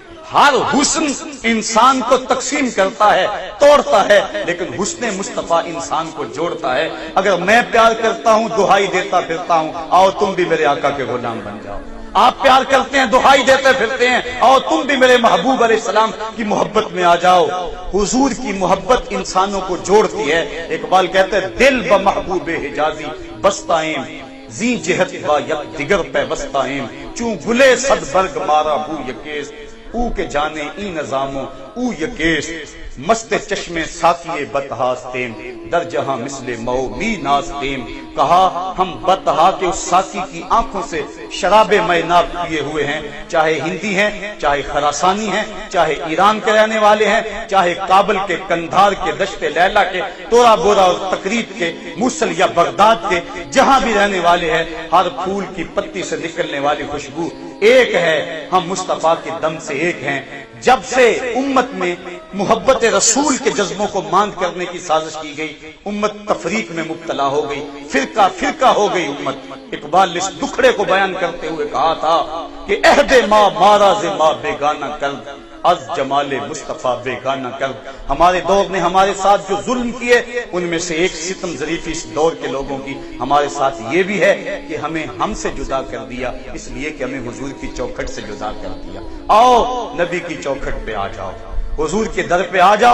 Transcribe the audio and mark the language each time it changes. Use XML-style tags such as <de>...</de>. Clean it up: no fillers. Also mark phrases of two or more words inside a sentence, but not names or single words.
<ur>ہر حسن انسان کو تقسیم کرتا ہے، توڑتا ہے، لیکن حسن مصطفیٰ انسان کو جوڑتا ہے۔ اگر میں پیار کرتا ہوں، دہائی دیتا پھرتا ہوں، آؤ تم بھی میرے آقا کے غلام بن جاؤ۔ آپ پیار کرتے ہیں، دہائی دیتے پھرتے ہیں، آؤ تم بھی میرے محبوب</ur> <ar>علیہ السلام</ar> <ur>کی محبت میں آ جاؤ۔ حضور کی محبت انسانوں کو جوڑتی ہے۔ اقبال کہتے ہیں</ur> <fa>دل بمحبوب حجازی بستائیں، زی جہت با یک دیگر پیوستہ ہیں، چوں گلے صد برگ مارا بو یکیس، او کے جانے ای نظاموں او یکیس، مست چشم ساقی بتہاستیم، در جہاں مثل مو می ناستیم۔</fa> <ur>کہا ہم بتہا کے اس ساقی کی آنکھوں سے شراب میناب پیے ہوئے ہیں، چاہے ہندی ہیں، چاہے خراسانی ہیں، چاہے ایران کے رہنے والے ہیں، چاہے کابل کے، کندھار کے، دشت لیلا کے، تورا بورا اور تقریب کے، موصل یا بغداد کے، جہاں بھی رہنے والے ہیں، ہر پھول کی پتی سے نکلنے والی خوشبو ایک ہے، ہم مصطفیٰ کے دم سے ایک ہیں۔ جب سے امت میں محبت رسول کے جذبوں کو ماند کرنے کی سازش کی گئی، امت تفریق میں مبتلا ہو گئی، فرقہ فرقہ ہو گئی امت۔ اقبال نے اس دکھڑے کو بیان کرتے ہوئے کہا تھا کہ</ur> <fa>عہد ما ماراز ما بیگانہ کرد، از جمال مصطفیٰ بیگانہ کرد۔</fa> <ur>ہمارے دور نے ہمارے ساتھ جو ظلم کیے، ان میں سے ایک ستم ظریفی اس دور کے لوگوں کی ہمارے ساتھ یہ بھی ہے کہ ہمیں ہم سے جدا کر دیا، اس لیے کہ ہمیں حضور کی چوکھٹ سے جدا کر دیا۔ آؤ نبی کی چوکھٹ پہ آ جاؤ، حضور کے در پہ آ جاؤ۔</ur>